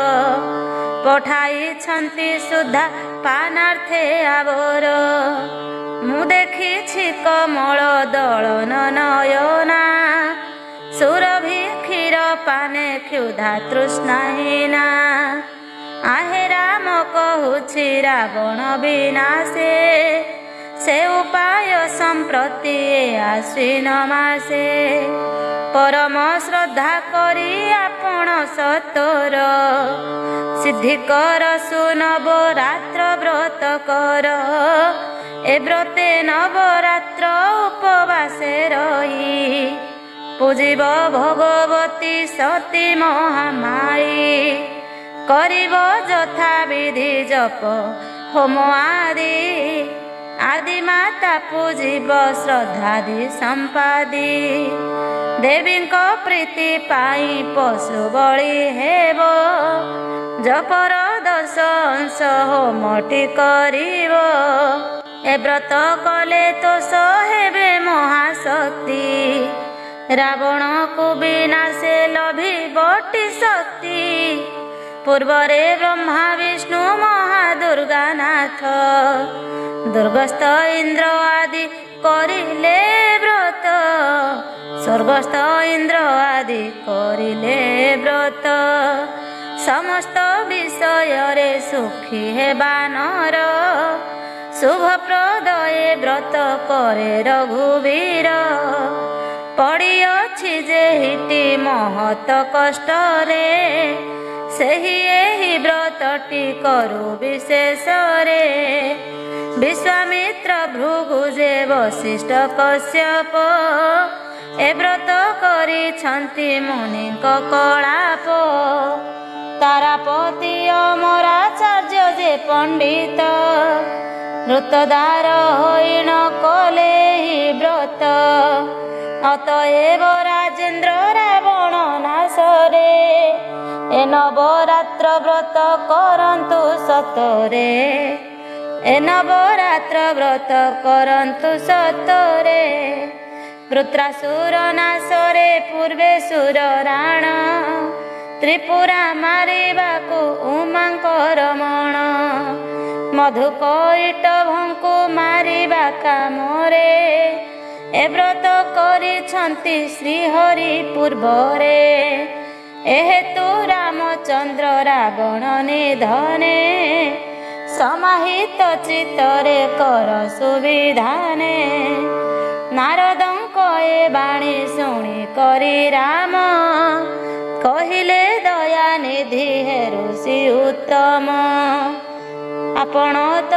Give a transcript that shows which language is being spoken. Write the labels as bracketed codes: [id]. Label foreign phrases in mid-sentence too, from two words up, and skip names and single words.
[or] ପଠାଇଛନ୍ତି ସୁଦ୍ଧା ପାନାର୍ଥେ ଆବର ମୁଁ ଦେଖିଛି କମଳ ଦଳନ ନୟନା ସୁରଭି କ୍ଷୀର ପାନେ କ୍ଷୁଧା ତୃଷ୍ଣାହୀନା आहे ରାମ କହୁଛି ରାବଣ ବିନାଶେ ସେ ଉପାୟ ସମ୍ପ୍ରତି ଆଶ୍ୱିନ ମାସେ ପରମ ଶ୍ରଦ୍ଧା କରି ଆପଣ ସତୋର ସିଦ୍ଧି କର ସୁନବରାତ୍ର ବ୍ରତ କର ଏ ବ୍ରତେ ନବରାତ୍ର ଉପବାସେ ରହି ପୂଜିବ ଭଗବତୀ ସତୀ ମହାମାଈ କରିବ ଯଥା ବିଧି ଜପ ହୋମ ଆଦି ଆଦି ମାତା ପୂଜିବ ଶ୍ରଦ୍ଧାଦି ସମ୍ପାଦି ଦେବୀ ପ୍ରୀତି ପାଇ ପଶୁ ବଳି ହେବ ଜପର 10 ଅଂଶ ହୋମଟି କରିବ ଏ ବ୍ରତ କଲେ ତୋ ହେବେ ମହାଶକ୍ତି ରାବଣ କୋ ବିନାଶେ ଲଭିବଟି ଶକ୍ତି ପୂର୍ବରେ ବ୍ରହ୍ମା ବିଷ୍ଣୁ ମହାଦୁର୍ଗାନାଥ ଦୁର୍ଗସ୍ଥ ଇନ୍ଦ୍ର ଆଦି କରିଲେ ବ୍ରତ ସ୍ୱର୍ଗସ୍ଥ ଇନ୍ଦ୍ର ଆଦି କରିଲେ ବ୍ରତ ସମସ୍ତ ବିଷୟ ରେ ସୁଖୀ ହେବା ନର ଶୁଭପ୍ରଦ ଏ ବ୍ରତ କରେ ରଘୁବୀର ପଡ଼ି ଅଛି ଯେହିଟି ମହତ କଷ୍ଟ ରେ ସେହି ଏହି ବ୍ରତଟି କରୁ ବିଶେଷ ରେ ବିଶ୍ୱାମିତ୍ର ଭୃଗୁଜେ ବଶିଷ୍ଠ କଶ୍ୟପ ଏ ବ୍ରତ କରିଛନ୍ତି ମୁନିକ କଳାପ ତାରାପତି ଅମରାଚାର୍ଯ୍ୟ ଯେ ପଣ୍ଡିତ ଋତଦାର ହୋଇଣ କଲେ ହି ବ୍ରତ ଅତଏବ ରାଜେନ୍ଦ୍ର ରାବଣ ନାଶରେ ଏ ନବରାତ୍ର ବ୍ରତ କରନ୍ତୁ ସତରେ ଏ ନବରାତ୍ର ବ୍ରତ କରନ୍ତୁ ସତରେ ବୃତ୍ରାସୁର ନାଶରେ ପୂର୍ବେ ସୁର ରାଣ ତ୍ରିପୁରା ମାରିବାକୁ ଉମାଙ୍କର ମଣ ମଧୁକୈଟଭଙ୍କୁ ମାରିବା କାମରେ ଏ ବ୍ରତ କରିଛନ୍ତି ଶ୍ରୀହରି ପୂର୍ବରେ ଏହେତୁ ରାମଚନ୍ଦ୍ର ରାବଣ ନିଧନେ ସମାହିତ ଚିତ୍ତରେ କର ସୁବିଧାନେ ନାରଦଙ୍କ ଏ ବାଣୀ ଶୁଣି କରି ରାମ କହିଲେ ଦୟା ନିଧି ହେ ଋଷି ଉତ୍ତମ ଆପଣ ତୋ